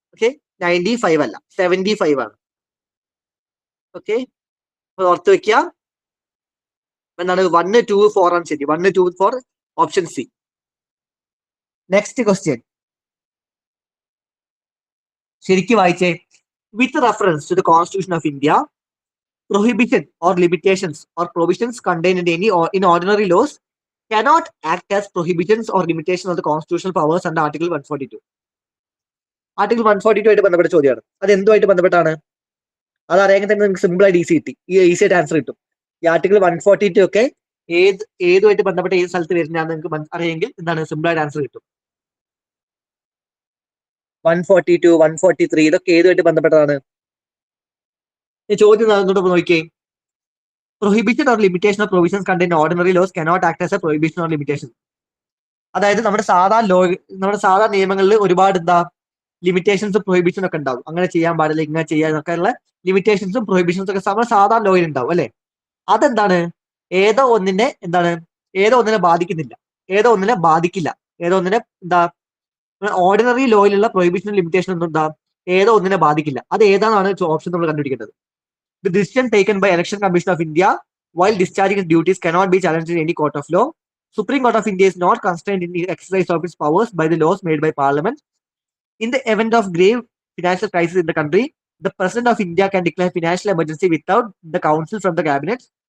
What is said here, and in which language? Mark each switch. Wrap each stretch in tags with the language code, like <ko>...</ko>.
<ml>Okay, 95 അല്ല, 75 ആണ്. Okay, ഓർത്ത് വെക്കുക. എന്താണ്? 1, 2, 4 ആണ് ശരി. 1, 2, 4 ഓപ്ഷൻ സി. നെക്സ്റ്റ് ക്വസ്റ്റ്യൻ ശരിക്കും വായിച്ചേ.</ml> <en>With reference to the constitution of India, prohibition or limitations or provisions contained in any or in ordinary laws cannot act as prohibitions or limitations of the constitutional powers under Article 142.</en> <ml>Article 142 ആയിട്ട് ബന്ധപ്പെട്ട ചോദ്യമാണ്. അത് എന്തുമായിട്ട് ബന്ധപ്പെട്ടാണ്? അത് അറിയാമെങ്കിൽ തന്നെ നിങ്ങൾക്ക് simple ആയിട്ട് ഈസി ആയിട്ട് ആൻസർ കിട്ടും. ഈ ആർട്ടിക്കിൾ 142 ഒക്കെ ഏതുമായിട്ട് ബന്ധപ്പെട്ട ഏത് സ്ഥലത്ത് വരുന്നതാണെന്ന് നിങ്ങൾക്ക് അറിയെങ്കിൽ എന്താണ്? സിമ്പിൾ ആയിട്ട് ആൻസർ കിട്ടും. 142, 143 ഇതൊക്കെ ഏതുമായിട്ട് ബന്ധപ്പെട്ടതാണ്? ഈ ചോദ്യം അങ്ങോട്ട് നോക്കിയേ.</ml> <en>Prohibition or limitation of provisions contain ordinary laws cannot act as a prohibition or limitation.</en> <ml>അതായത് നമ്മുടെ സാധാ നിയമങ്ങളിൽ ഒരുപാട് എന്താ ലിമിറ്റേഷൻസും പ്രൊഹിബിഷനും ഒക്കെ ഉണ്ടാവും. അങ്ങനെ ചെയ്യാൻ പാടില്ല, ഇങ്ങനെ ചെയ്യാനൊക്കെ ഉള്ള ലിമിറ്റേഷൻസും പ്രൊഹിബിഷൻസും ഒക്കെ നമ്മുടെ സാധാ ലോയിൽ ഉണ്ടാവും അല്ലെ? അതെന്താണ്? ഏതോ ഒന്നിനെ ബാധിക്കുന്നില്ല, ഏതോ ബാധിക്കില്ല. എന്താ ഓർഡിനറി ലോയിലുള്ള പ്രൊഹിബിഷനും ലിമിറ്റേഷൻ ഒന്നും എന്താ ഏതോ ഒന്നിനെ ബാധിക്കില്ല. അത് ഏതാണെന്നാണ് ഓപ്ഷൻ നമ്മൾ കണ്ടുപിടിക്കേണ്ടത്.</ml> <en>The decision taken by Election Commission of India while discharging its duties cannot be challenged in any court of law. Supreme Court of India is not constrained in the exercise of its powers by the laws made by Parliament. In the event of grave financial crisis in the country, the President of India can declare financial emergency without the counsel from the cabinet.</en>